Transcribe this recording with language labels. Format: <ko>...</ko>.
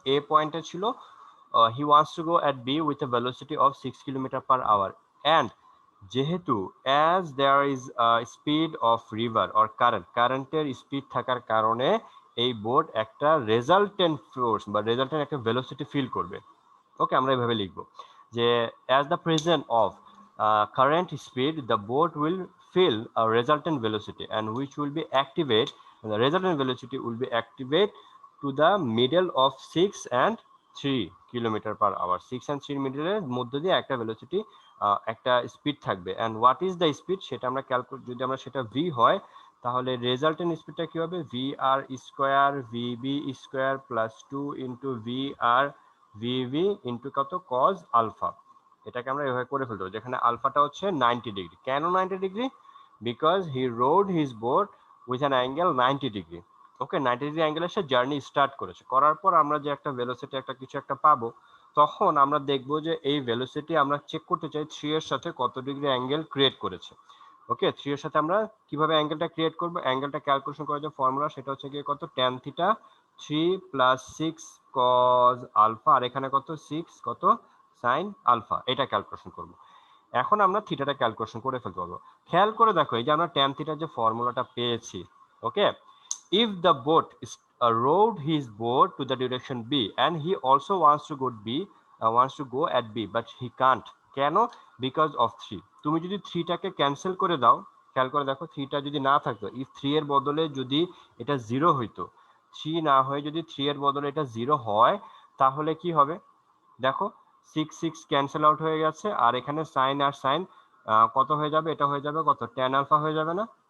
<bn>এ পয়েন্টে ছিল,</bn> <en>he wants to go at B with a velocity of 6 kilometre per hour, and যেহেতু as there is speed of river or</en> <bn>কারেন্টের speed থাকার কারণে এই boat একটা রেজাল্টেন্ট ফোর্স বা রেজাল্টেন্ট একটা ভেলোসিটি ফিল করবে। ওকে, আমরা এভাবে লিখবো যে</bn> <en>As the present of current speed the boat will feel a resultant velocity and which will be activate, the resultant velocity will be activate to the middle of 6 and 3 kilometre per hour.</en> <bn>6 and 3 মিডলের মধ্য দিয়ে একটা velocity, একটা speed থাকবে।</bn> <en>and what is the speed</en> <bn>সেটা আমরা calculate, যদি আমরা সেটা ভি হয় তাহলে রেজাল্টেন্ট স্পিডটা কি হবে? ভি আর square VB square plus 2 into V আর ভিভি ইন্টু কত? Cos alpha. এটাকে আমরা এভাবে করে ফেলতে পারি, যেখানে আলফাটা হচ্ছে 90 ডিগ্রি। কেন 90 degree?</bn> <en>Because he rowed his boat with an angle 90 degree.</en> <bn>Okay, 90 degree অ্যাঙ্গেলে সে জার্নি স্টার্ট করেছে। করার পর আমরা যে একটা ভেলোসিটি একটা কিছু একটা পাবো, তখন আমরা দেখবো যে এই ভেলোসিটি আমরা চেক করতে চাই 3 এর সাথে কত ডিগ্রি অ্যাঙ্গেল ক্রিয়েট করেছে। ওকে, 3 এর সাথে আমরা কিভাবে অ্যাঙ্গেলটা ক্রিয়েট করবো? অ্যাঙ্গেলটা ক্যালকুলেশন করার যে ফর্মুলা সেটা হচ্ছে গিয়ে কত? Tan theta 3 plus 6 cos alpha, আর এখানে কত? 6 কত? Sine alpha. এটা ক্যালকুলেশন করবো। এখন আমরা থিটাটা ক্যালকুলেশন করে ফেলতে পারবো। খেয়াল করে দেখো, এই যে আমরা ট্যান থিটার যে ফর্মুলাটা পেয়েছি।</bn> <en>Okay, if the boat is rowed his boat to the direction B and he also wants to go at B but he can't, কেন? Because of 3।</en> <bn>তুমি যদি 3টাকে ক্যান্সেল করে দাও, খেয়াল করে দেখো, 3টা যদি না থাকতো, if 3 এর বদলে যদি এটা 0 হইতো, 3 না হয়ে যদি 3 এর বদলে এটা 0 হয়, তাহলে কি হবে? দেখো, 6 ক্যান্সেল আউট হয়ে গেছে, আর এখানে সাইন আর সাইন কত হয়ে যাবে? এটা হয়ে যাবে কত? ট্যান আলফা হয়ে যাবে না?</bn>